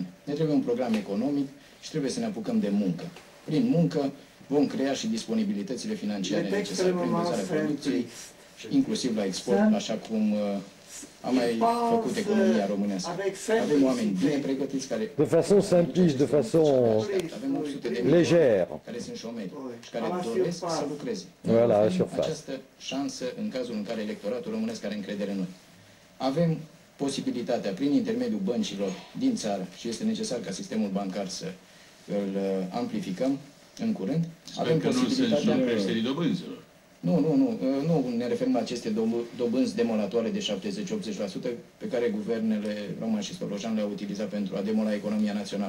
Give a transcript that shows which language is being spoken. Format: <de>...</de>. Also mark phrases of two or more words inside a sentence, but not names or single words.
<ro>Ne trebuie un program economic și trebuie să ne apucăm de muncă. Prin muncă vom crea și disponibilitățile financiare necesare prin vânzarea producției, inclusiv la export, așa cum a mai făcut economia românească. Avem oameni bine pregătiți care...</ro> <fr>De façon simpliste, de façon légère.</fr> <ro>Care sunt șomeri și care doresc să lucreze.</ro> <fr>Voilà, surface.</fr> <ro>Această șansă în cazul în care electoratul românesc are încredere în noi. Avem posibilitatea, prin intermediul băncilor din țară, și este necesar ca sistemul bancar să îl amplificăm în curând. Avem posibilitatea... Nu ne referim la aceste dobânzi demolatoare de 70-80% pe care guvernele Roman și Stolojan le-au utilizat pentru a demola economia națională.</ro>